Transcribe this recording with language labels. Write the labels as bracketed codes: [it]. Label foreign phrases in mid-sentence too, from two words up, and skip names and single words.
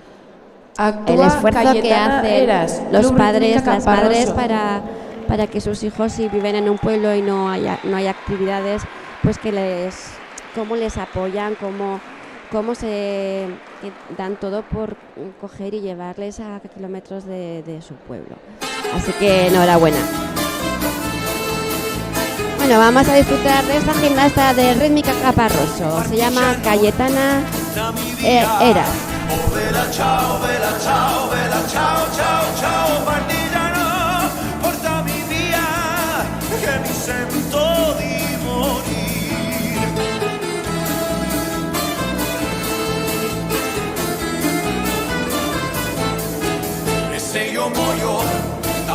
[es] El esfuerzo que hacen los padres, las madres para que sus hijos, si viven en un pueblo y no hay actividades, pues cómo les apoyan, cómo se dan todo por coger y llevarles a kilómetros de su pueblo. Así que enhorabuena. Bueno, vamos a disfrutar de esta gimnasta de Rítmica Caparroso. Se llama Cayetana Eras. [it] Oh, vela, ciao, ciao, ciao, ciao, partigiano, portami via, che mi sento di morir. E se io muoio da